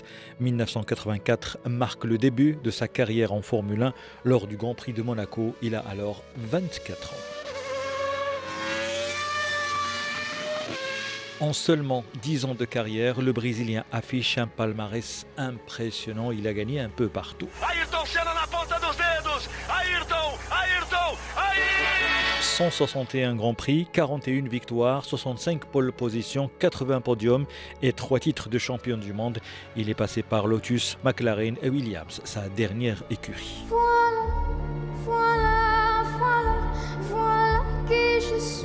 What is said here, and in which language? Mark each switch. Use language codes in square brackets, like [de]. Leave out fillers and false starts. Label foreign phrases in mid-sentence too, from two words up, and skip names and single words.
[fr] 1984 marque le début de sa carrière en Formule 1 lors du Grand Prix de Monaco. Il a alors 24 ans. En seulement 10 ans de carrière, le Brésilien affiche un palmarès impressionnant. Il a gagné un peu partout. [pt] Ayrton Senna na ponta dos dedos. Ayrton, Ayrton, Ayrton. [fr] 161 Grands Prix, 41 victoires, 65 pole positions, 80 podiums et 3 titres de champion du monde. Il est passé par Lotus, McLaren et Williams, sa dernière écurie. Voilà qui je suis.